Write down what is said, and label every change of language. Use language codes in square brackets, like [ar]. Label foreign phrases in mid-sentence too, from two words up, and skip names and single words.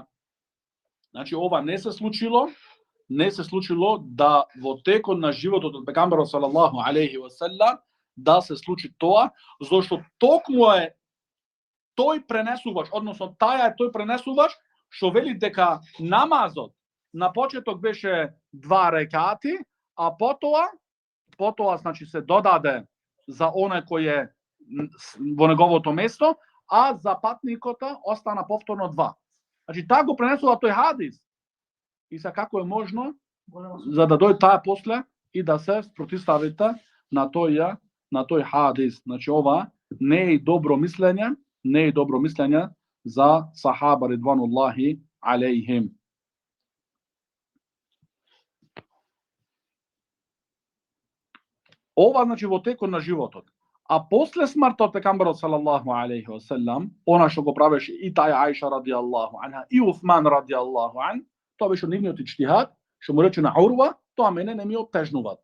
[mk] Значи ова не се случило да во текот на животот од пегамберот [ar] صلى الله عليه وسلم [mk] да се случи тоа, зашто токму е тој пренесувач, односно таја е тој пренесувач што вели дека намазот на почеток беше 2 рекати, а потоа значи се додаде за оној кој е во неговото место, а за патникот остана повторно 2. Значи таа го пренесува тој хадис. И са како е можно за да дојде таа после и да се спротивставите на тој хадис. Значи ова не е добро мислење за сахаба [ar] رضوان الله عليهم. [mk] Ова значи во текот на животот. А после смртот пегамберот [ar] صلى الله عليه وسلم, [mk] она што го правеше и таја Аиша [ar] رضي الله عنها [mk] и Усман [ar] رضي الله عن, [mk] тоа беше нивниот иџтихад, што му рече на Урва, тоа мене не ми оттежнува.